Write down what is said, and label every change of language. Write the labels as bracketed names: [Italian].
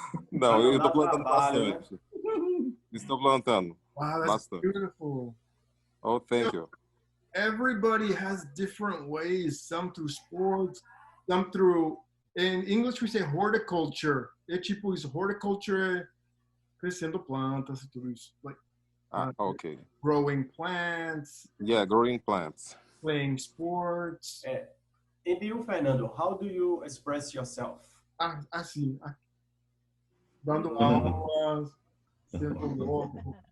[Portuguese] Não, eu estou plantando bastante. Estou plantando [English] Wow, that's [Portuguese] bastante. [English] beautiful. Oh, thank you. Everybody has different ways. Some through sports, some through. In English, we say horticulture. [Portuguese] É tipo isso, horticulture, crescendo plantas e tudo isso. [English] Like, okay. Growing plants. Yeah, growing plants. Playing sports. And you, Fernando, how do you express yourself? [Portuguese] Assim, dando aulas, sendo louco.